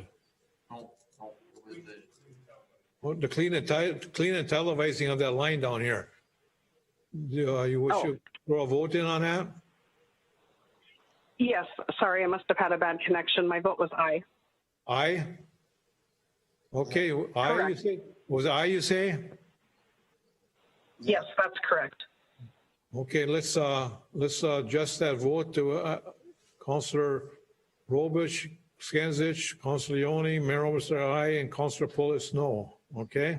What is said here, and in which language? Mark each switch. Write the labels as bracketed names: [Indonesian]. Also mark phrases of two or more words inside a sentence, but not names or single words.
[English] No, it was the. Well, the clean and televising of that line down here. You wish you throw a vote in on that? Yes, sorry, I must have had a bad connection. My vote was aye. Aye? Okay, aye you say? Was it aye you say? Yes, that's correct. Okay, let's adjust that vote to Councillor Robich, Skansich, Councillor Leone, Mayor Oberstar, aye, and Councillor Pulis, no. Okay?